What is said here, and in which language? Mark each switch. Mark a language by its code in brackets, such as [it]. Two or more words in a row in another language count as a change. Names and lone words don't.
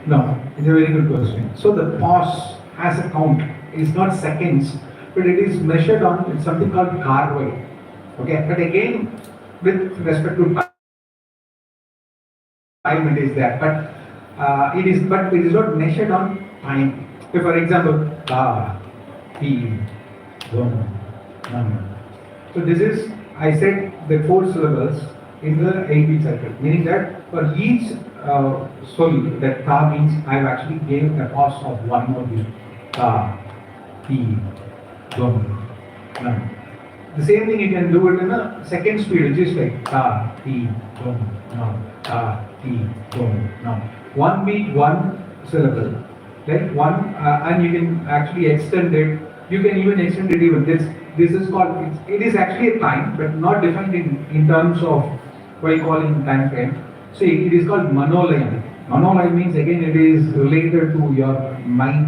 [en] No, it's a very good question. So the pause as a count is not seconds, but it is measured on something called carvai. Okay, but again, with respect to time, it is there, but it is not measured on time. So for example, ta, ti, dum, nam. So this is, I said, the 4 syllables in the 8-beat cycle, meaning that for each sol, that ta means I have actually given a pause of 1 more beat. Ta, ti, dum, nam. The same thing you can do it in a second speed, which is like ta, ti, dum, nam, ta, ti, dum, nam. 1 beat, 1 syllable, like one, and you can actually extend it. You can even extend it even this. This is called, it is actually a time, but not defined in terms of what you call in time frame. So it is called Manoranjani. Manoranjani means again it is related to your mind.